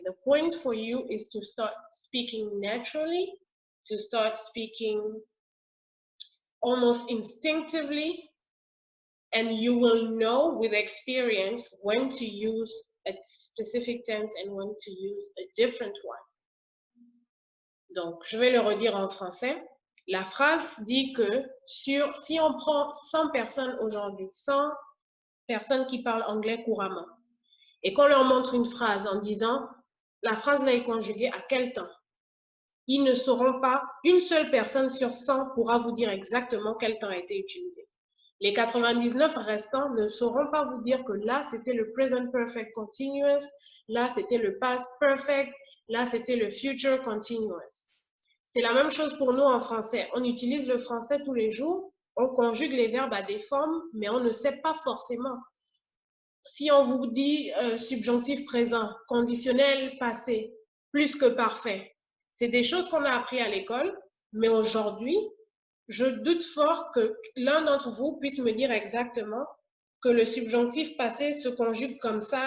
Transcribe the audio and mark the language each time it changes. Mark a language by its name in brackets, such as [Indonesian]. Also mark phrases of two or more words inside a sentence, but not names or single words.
[English] The point for you is to start speaking naturally, to start speaking almost instinctively, and you will know with experience when to use a specific tense and when to use a different one. [French] Donc, je vais le redire en français. La phrase dit que si on prend 100 personnes aujourd'hui, 100 personnes qui parlent anglais couramment, et qu'on leur montre une phrase en disant la phrase là est conjuguée à quel temps, ils ne sauront pas, une seule personne sur 100 pourra vous dire exactement quel temps a été utilisé. Les 99 restants ne sauront pas vous dire que là, c'était le [English] present perfect continuous, [French] là, c'était le [English] past perfect, [French] là, c'était le [English] future continuous. [French] C'est la même chose pour nous en français. On utilise le français tous les jours, on conjugue les verbes à des formes, mais on ne sait pas forcément. Si on vous dit subjonctif présent, conditionnel passé, plus que parfait, c'est des choses qu'on a appris à l'école, mais aujourd'hui, je doute fort que l'un d'entre vous puisse me dire exactement que le subjonctif passé se conjugue comme ça.